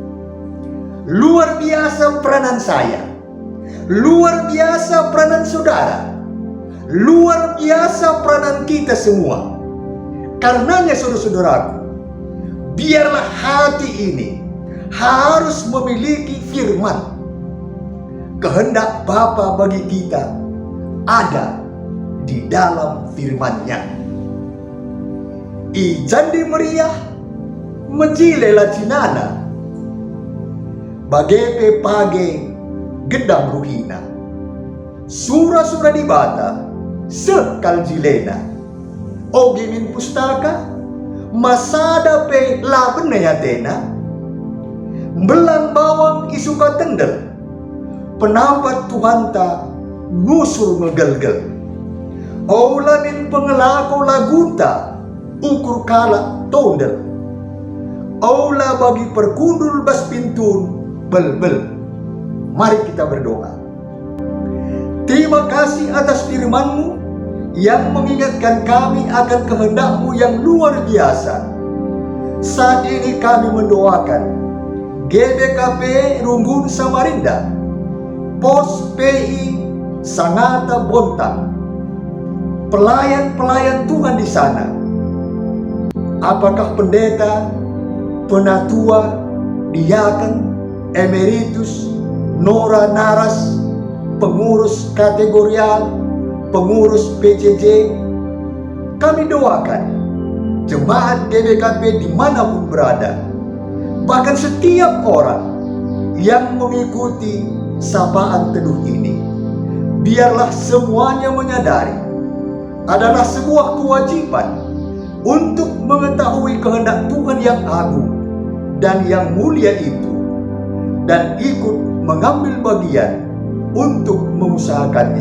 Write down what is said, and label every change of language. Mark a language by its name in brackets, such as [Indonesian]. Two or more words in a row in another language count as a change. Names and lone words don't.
[Indonesian] Luar biasa peranan saya, luar biasa peranan saudara, luar biasa peranan kita semua. Karenanya, saudara-saudaraku, biarlah hati ini harus memiliki firman. Kehendak Bapa bagi kita ada di dalam firman-Nya. [Batak Karo] Ijandi meriah menjile lacinana, bagepe page gedang ruhina, sura-sura di bata sekal jilena, ogimin pustaka masada pe laben yatena, belang bawang isuka tendel, penampat Tuhan ta ngusur ngegelgel. Aula min pengelako lagunta ukur kala tondel. Aula bagi perkundul bas pintun bel-bel. [Indonesian] Mari kita berdoa. Terima kasih atas firman-Mu yang mengingatkan kami akan kehendak-Mu yang luar biasa. Saat ini kami mendoakan GBKP Runggun Samarinda, Pos PI Sangatta Bontang, pelayan-pelayan Tuhan di sana. Apakah pendeta, penatua, diaken, emeritus, nora naras, pengurus kategorial, pengurus PCJ, kami doakan jemaat GBKP dimanapun berada, bahkan setiap orang yang mengikuti sapaan teduh ini, biarlah semuanya menyadari adalah sebuah kewajiban untuk mengetahui kehendak Tuhan yang agung dan yang mulia itu, dan ikut mengambil bagian untuk mengusahakannya.